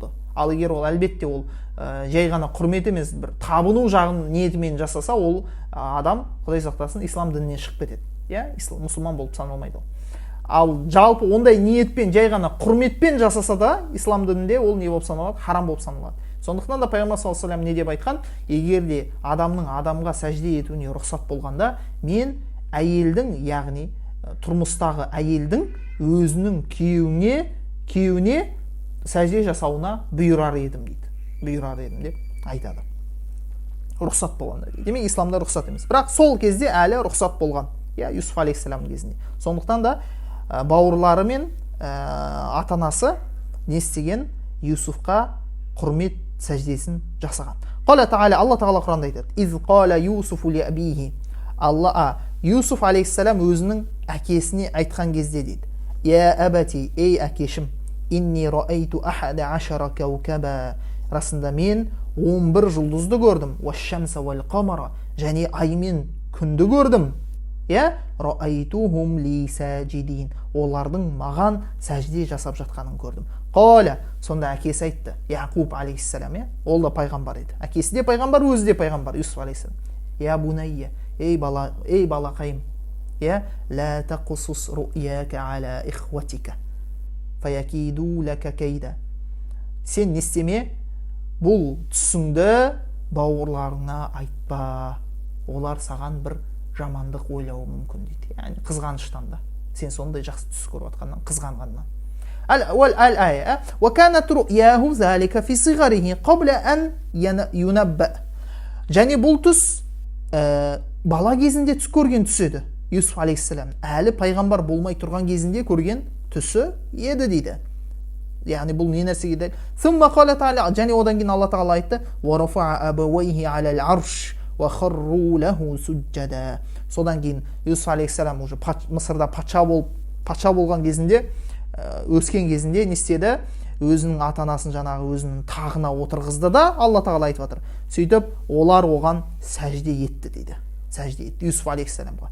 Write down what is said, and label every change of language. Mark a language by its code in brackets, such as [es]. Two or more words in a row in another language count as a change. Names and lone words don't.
[kk] Ал егер ол әлбетте ол жай ғана құрмет емес, бір табыну жағын ниетімен жасаса, ол адам, Құдай сақтасын, ислам дінінен шығып кетеді. Иә, мұсылман болып саналмайды ол. Ал жалпы ондай ниетпен, жай ғана құрметпен жасаса да, ислам дінінде ол не болып саналады? Харам болып саналады. Сондықтан да Пайғамбар [ar] صلى الله عليه وسلم [kk] не деп айтқан? Егер де адамға сәжде етуіне рұқсат болғанда, мен әйелдің, яғни тұрмыстағы әйелдің өзінің күйеуіне сәжде жасауына бұйырар едім деп айтады. Рұқсат болғанда. Демек, исламда рұқсат емес. Бірақ сол кезде әлі рұқсат болған. Я, Юсуф алейхиссаламның кезінде. Сондықтан да бауырлары мен ата-анасы не істеген? Юсуфқа құрмет сәждесін жасаған. Алла Тағала Құранда айтады: [ar] «إذ قال يوسف لأبيه». [kk] Юсуф алейхиссалам өзінің әкесіне айтқан кезде дейді: [ar] «يا أبت, [kk] ей әкешім, [ar] إني رأيت أحد عشر كوكبا». [kk] Расында мен 11 жұлдызды көрдім. [ar] «والشمس والقمر». [kk] Және ай мен күнді көрдім. [ar] رأيتهم لي ساجدين. [kk] Олардың маған сәжде жасап жатқанын көрдім. Қала, сонда әкесі айтты, Яқуб алейхиссалам, ол да пайғамбар еді. Әкесі де пайғамбар, өзі де пайғамбар, Юсуф алейхиссалам. [ar] يا بني, [kk] ей балақайым, [ar] لا تقصص رؤياك على إخوتك فيكيدوا لك كيدا. [kk] Сен не істеме, бұл түсіңді бауырларыңа айтпа, олар саған бір жамандық ойлауы мүмкін дейді. Яғни қызғаныштан да. Сен сондай жақсы түс көріп жатқаннан, қызғанғаннан. [ar] Ал-ая, وَكَانَتْ رُؤْيَاهُ ذَلِكَ فِي صِغَرِهِ قَبْلَ أَنْ يُنَبَّأَ. [kk] Және бұл түс бала кезінде түс көрген түс еді. Юсуф алейхиссалам әлі пайғамбар болмай тұрған кезінде көрген түсі еді дейді. Яғни бұл не нәрсеге дәл? [ar] ثُمَّ قَالَ تَعَالَى. [kk] Және одан кейін Алла Тағала айтты: [ar] وَرَفَعَ أَبَوَيْهِ عَلَى الْعَرْشِ وَخَرُّوا لَهُ سُجَّدًا. [kk] Содан кейін Юсуф алейхиссалам уже Мысырда патша болған кезінде, өскен кезінде не істеді? Өзінің ата-анасын жаңағы өзінің тағына отырғызды да, Алла Тағала айтып жатыр. Сөйтіп, олар оған сәжде етті дейді. Сәжде етті Юсуф алейхиссаламға.